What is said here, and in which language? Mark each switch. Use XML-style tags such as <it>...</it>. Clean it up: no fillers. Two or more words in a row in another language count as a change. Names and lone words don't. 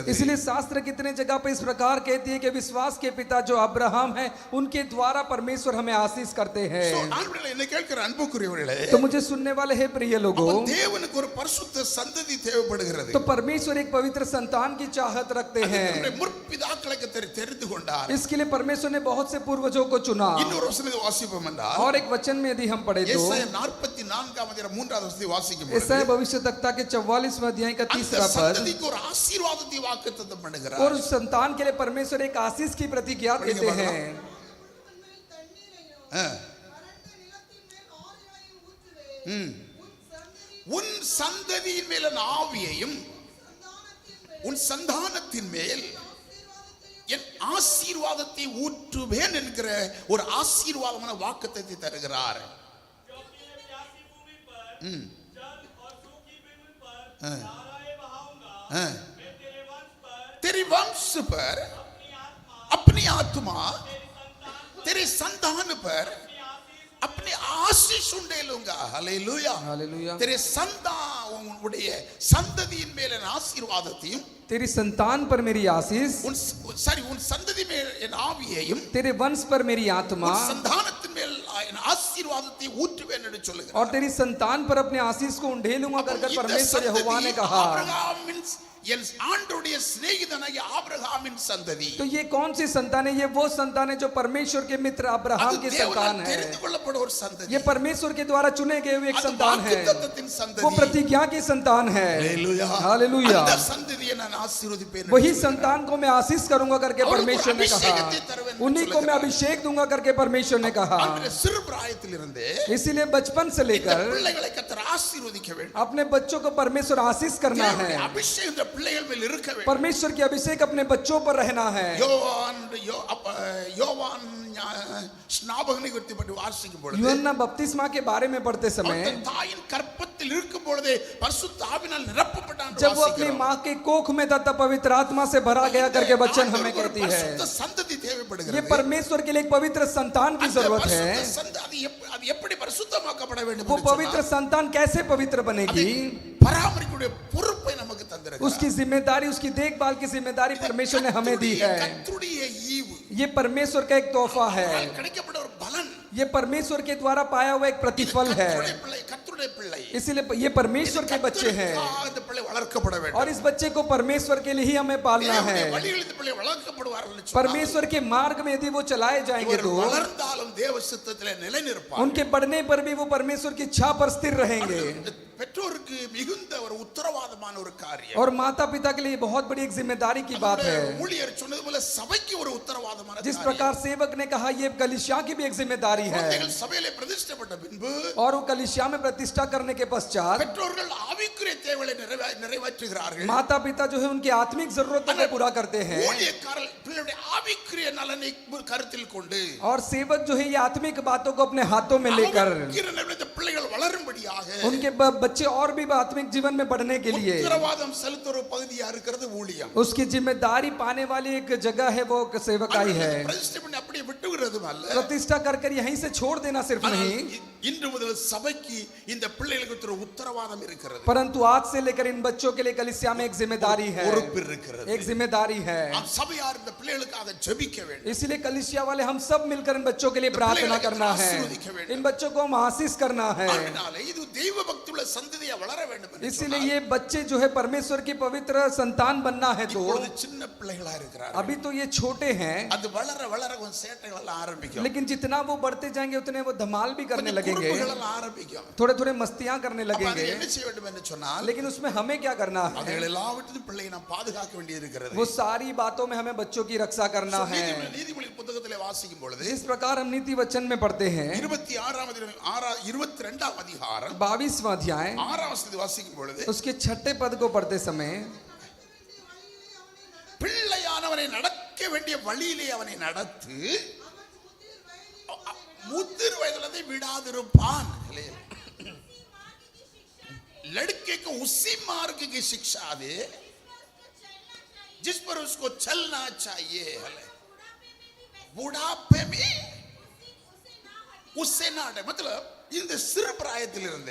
<hi>इसलिए शास्त्र कितने जगह पे इस प्रकार कहती है कि विश्वास के पिता जो अब्राहम है, उनके द्वारा परमेश्वर हमें आशीष करते हैं.</hi> <ta>ஆண்டவரே, என்னை கேட்கிற அன்புக்குரியவர்களே,</ta> <hi>तो मुझे सुनने वाले हैं प्रिय लोगों,</hi> <ta>தேவனுக்கு ஒரு பரிசுத்த சந்ததி தேவைப்படுகிறது.</ta> <hi>तो परमेश्वर एक पवित्र संतान की चाहत रखते हैं.</hi> <ta>நம்முடைய முற்பிதாக்களுக்கு தெரிந்து கொண்டார்.</ta> <hi>इसके लिए परमेश्वर ने बहुत से पूर्वजों को चुना.</hi> <ta>இன்னொரு வசனத்தை வாசிப்போம் என்றால்,</ta> <hi>और एक वचन में यदि हम पढ़े तो</hi> <ta>ஏசாயா 44 அதிகாரம் 3வது வசனத்தை வாசிக்கும் பொழுது,</ta> <hi>यशायाह भविष्यवक्ता के 44वें अध्याय का 3रा</hi> <ta>அந்த</ta> <hi>पद,</hi> <ta>சந்ததிக்கு ஒரு ஆசீர்வாதத்தை வாக்குத்தத்தம் பண்ணுகிறார்.</ta> <hi>और उस संतान के लिए परमेश्वर एक आशीष की प्रतिज्ञा देते हैं.</hi> <ta>உன் சந்ததியின் மேல் என் ஆவியையும் உன் சந்தானத்தின் மேல் என் ஆசீர்வாதத்தை ஊற்றுவேன் என்கிற ஒரு ஆசீர்வாதமான வாக்குத்தத்தை தருகிறார்.</ta> <hi>तेरे वंश पर अपनी आत्मा, तेरे संतान पर अपने आशीष उंडेलूंगा. हालेलुया. हालेलुया.</hi> <ta>तेरे உன்னுடைய சந்ததியின் மேல் என் ஆசீர்வாதத்தையும்,</ta> <hi>तेरी संतान पर मेरी आशीष,</hi> <ta>உன் சந்ததி மேல் என் ஆவியையும்,</ta> <hi>तेरे वंश पर मेरी आत्मा,</hi> <ta>உன் சந்தானத்தின் மேல் என் ஆசீர்வாதத்தை ஊற்றுவேன் என்று சொல்லுகிறார்.</ta> <hi>और तेरी संतान पर अपने आशीष को उंडेलूंगा कर परमेश्वर यहोवा ने कहा.</hi> <ta>என் ஆண்டவருடைய சிநேகிதனாகிய ஆபிரகாமின் சந்ததி.</ta> <hi>तो ये कौन सी संतान है? ये वो संतान है जो परमेश्वर के मित्र अब्राहम की संतान है.</hi> <ta>தெரிந்து கொள்ளப்பட்ட ஒரு சந்ததி.</ta> <hi>ये परमेश्वर के द्वारा चुने गए हुए एक संतान है.</hi> <ta>வாக்குத்தத்தத்தின் சந்ததி.</ta> <hi>वो प्रतिज्ञा की संतान है. हालेलुया. हालेलुया.</hi> <ta>அந்த சந்ததியை நான் ஆசீர்வதிப்பேன்.</ta> <hi>वही संतान को मैं आशीष करूंगा करके परमेश्वर ने कहा. उन्हीं को मैं अभिषेक दूंगा करके परमेश्वर ने कहा.</hi> <ta>சிறு பிராயத்திலிருந்தே</ta> <hi>इसीलिए बचपन से लेकर</hi> <ta>பிள்ளைகளை கர்த்தர் ஆசீர்வதிக்க வேண்டும்.</ta> <hi>अपने बच्चों को परमेश्वर आशीष करना है.</hi> <ta>அபிஷேகம் பிள்ளைகள் மேல் இருக்க வேண்டும்.</ta> <hi>परमेश्वर की अभिषेक अपने बच्चों पर रहना है.</hi> <ta>யோவான் ஸ்நாபகனை குறித்து பற்றி வாசிக்கும் பொழுது,</ta> <hi>यूहन्ना बपतिस्मा के बारे में पढ़ते समय,</hi> <ta>தாயின் கற்பத்தில் இருக்கும் பொழுதே பரிசுத்த ஆவியால் நிரப்பப்பட்டான்.</ta> <hi>जब वो अपनी मां के कोख में था तब पवित्र आत्मा से भरा गया करके वचन हमें कहती है.</hi> <ta>சந்ததி தேவைப்படுகிறது.</ta> <hi>ये परमेश्वर के लिए एक पवित्र संतान की जरूरत है.</hi> <ta>அது எப்படி பரிசுத்தமாக்கப்பட வேண்டும்?</ta> <hi>वो पवित्र संतान कैसे पवित्र बनेगी?</hi> <ta>பராமரிக்கக்கூடிய பொறுப்பை நமக்கு தந்திருக்கிறார்.</ta> <hi>उसकी जिम्मेदारी, उसकी देखभाल की जिम्मेदारी परमेश्वर ने हमें दी है.</hi> <ta>கர்த்தருடைய ஈவு.</ta> <hi>ये परमेश्वर का एक तोहफा है.</hi> <ta>கிடைக்கப்பட்ட ஒரு பலன்.</ta> <hi>ये परमेश्वर के द्वारा पाया हुआ एक प्रतिफल है.</hi> <ta>கர்த்தருடைய பிள்ளை</ta> <hi>इसीलिए ये परमेश्वर के बच्चे हैं</hi> <ta>கர்த்தருக்காக இந்த பிள்ளை வளர்க்கப்பட வேண்டும்.</ta> <hi>और इस बच्चे को परमेश्वर के लिए ही हमें पालना है.</hi> <ta>தேவனுடைய வழியில் இந்த பிள்ளை வளர்க்கப்படுவார்கள் என்று சொன்னால்,</ta> <hi>परमेश्वर के मार्ग में यदि वो चलाए जाएंगे</hi> <ta>இவர்கள்</ta> <hi>तो</hi> <ta>வளர்ந்தாலும் தேவ சித்தத்திலே நிலைநிற்பார்கள்.</ta> <hi>उनके बढ़ने पर भी वो परमेश्वर की इच्छा पर स्थिर रहेंगे.</hi> <ta>பெற்றோருக்கு மிகுந்த ஒரு உத்தரவாதமான ஒரு காரியம்.</ta> <hi>और माता पिता के लिए बहुत बड़ी एक जिम्मेदारी की बात है.</hi> <ta>ஊழியர் சொன்னது போல சபைக்கு ஒரு உத்தரவாதமான</ta> <hi>जिस</hi> <ta>காரியம்.</ta> <hi>प्रकार सेवक ने कहा ये कलीसिया की भी एक जिम्मेदारी है.</hi> <ta>குழந்தைகள் சபையிலே பிரதிஷ்டைப்பட்ட பின்பு</ta> <hi>और वो कलीसिया में प्रतिष्ठा करने के पश्चात</hi> <ta>பெற்றோர்கள் ஆவிக்குரிய தேவைகளை நிறைவேற்றுகிறார்கள்.</ta> <hi>माता पिता जो है उनकी आत्मिक जरूरतों को पूरा करते हैं.</hi> <ta>ஊழியக்காரர் பிள்ளையுடைய ஆவிக்குரிய நலனை கருத்தில் கொண்டு</ta> <hi>और सेवक जो है ये आत्मिक बातों को अपने हाथों में लेकर</hi> <ta>ஆவிக்குரிய நலனை பிள்ளைகள் வளரும்படியாக</ta> <hi>उनके बच्चे और भी आत्मिक जीवन में बढ़ने के लिए</hi> <ta>உத்தரவாதம் செலுத்துற ஒரு பகுதியா இருக்கிறது ஊழியம்.</ta> <hi>उसकी जिम्मेदारी पाने वाली एक जगह है वो सेवकाई है.</hi> <ta>பிரதிஷ்டை பண்ணி அப்படியே விட்டுவிடுறதும் அல்ல,</ta> <hi>प्रतिष्ठा कर यहीं से छोड़ देना सिर्फ नहीं,</hi> <ta>இன்று முதல் சபைக்கு இந்த பிள்ளைகளுக்கு ஒரு உத்தரவாதம் இருக்கிறது.</ta> <hi>परंतु आज से लेकर इन बच्चों के लिए कलीसिया में एक जिम्मेदारी है,</hi> <ta>பொறுப்பு இருக்கிறது.</ta> <hi>एक जिम्मेदारी है.</hi> <ta>நாம் சபையார் இந்த பிள்ளைகளுக்காக ஜெபிக்க வேண்டும்.</ta> <hi>इसलिए कलीसिया वाले हम सब मिलकर इन बच्चों के लिए प्रार्थना करना है, इन बच्चों को हम आशीष करना है.</hi> <ta>அதனால இது தெய்வ பக்தியுள்ள சந்ததியா வளர வேண்டும் என்று</ta> <hi>इसीलिए ये बच्चे जो है परमेश्वर की पवित्र संतान बनना है. तो</hi> <ta>இப்பொழுது சின்ன பிள்ளைகளா இருக்கிறார்கள்.</ta> <hi>अभी तो ये छोटे हैं,</hi> <ta>அது வளர வளர கொஞ்சம் சேட்டைகள் எல்லாம் ஆரம்பிக்கும்.</ta> <hi>लेकिन जितना वो बढ़ते जाएंगे उतने वो धमाल भी करने लगेंगे,</hi> <ta>குறும்புகள் எல்லாம் ஆரம்பிக்கும்.</ta> <hi>थोड़े थोड़े मस्तियां करने</hi> <ta>அப்ப</ta> <hi>लगेंगे.</hi> <ta>அது என்ன செய்ய வேண்டும் என்று சொன்னால்,</ta> <hi>लेकिन उसमें हमें क्या करना है?</hi> <ta>அவைகள் எல்லாவற்றையும் பிள்ளையை நாம் பாதுகாக்க வேண்டியிருக்கிறது.</ta> <hi>वो सारी बातों में हमें बच्चों की रक्षा करना है.</hi> <ta>நீதிமொழி புத்தகத்திலே வாசிக்கும் பொழுது</ta> <hi>इस प्रकार हम नीति वचन में पढ़ते हैं</hi> <ta>22ஆம் அதிகாரம்</ta> <hi>22वां अध्याय</hi> <ta>6ஆம் வசனத்தை வாசிக்கும் பொழுது,</ta> <hi>उसके 6 पद को पढ़ते समय</hi> <ta>பிள்ளையானவனை நடக்க வேண்டிய வழியிலே அவனை நடத்து, முதிர் வயதிலே விடாதிருப்பான்.</ta> <hi>लड़के को उसी मार्ग की शिक्षा दे जिस पर उसको चलना चाहिए. बुढ़ापे में उससे ना हटे.</hi> <ta>मतलब இந்த சிறு பிராயத்திலிருந்து</ta>